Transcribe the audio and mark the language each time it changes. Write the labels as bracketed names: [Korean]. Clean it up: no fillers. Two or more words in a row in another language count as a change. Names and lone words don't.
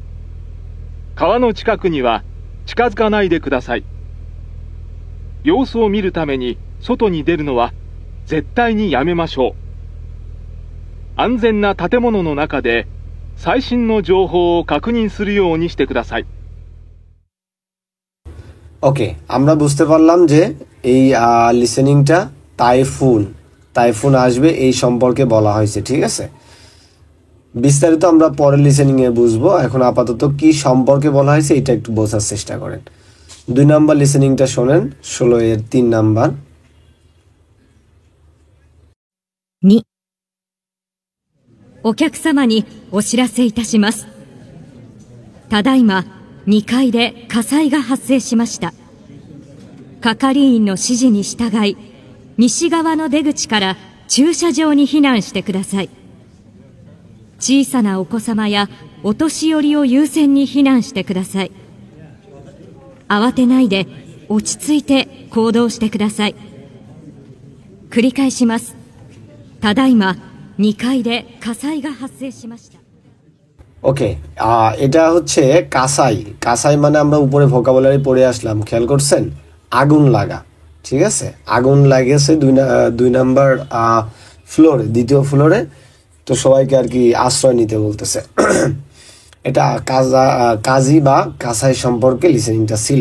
[Japanese] 川の近くには近づかないでください。様子を見るために外に出るのは絶対にやめましょう。安全な建物の中で最新の情報を確認するようにしてください。 [Bangla] ওকে, আমরা বুঝতে পারলাম যে এই লিসেনিংটা তাইফুন, তাইফুন আসবে এই সম্পর্কে বলা হয়েছে। ঠিক আছে, বিস্তারিত আমরা পরের লিসেনিংয়ে বুঝবো। এখন আপাতত কি সম্পর্কে বলা হয়েছে এটা একটু বোঝার চেষ্টা করেন। 2 নম্বর লিসেনিংটা শোনেন, 16-এর 3 নাম্বার। [Japanese] 2、お客様にお知らせいたします。ただいま2階で火災が発生しました。係員の指示に従い、西側の出口から駐車場に避難してください。小さなお子様やお年寄りを優先に避難してください。慌てないで落ち着いて行動してください。繰り返します。ただいま 2階で火災が発生しました。 [Bangla] ওকে, এটা হচ্ছে কাসাই। কাসাই মানে আমরা উপরে ভোকাবুলারি পড়ে আসলাম, খেয়াল করছেন? আগুন লাগা, ঠিক আছে? আগুন লাগেছে দুই নাম্বার ফ্লোরে, দ্বিতীয় ফ্লোরে। তো সবাইকে আর কি আশ্রয় নিতে বলতেছে। এটা কাজী বা কাসাই সম্পর্কে লিসেনিংটা ছিল।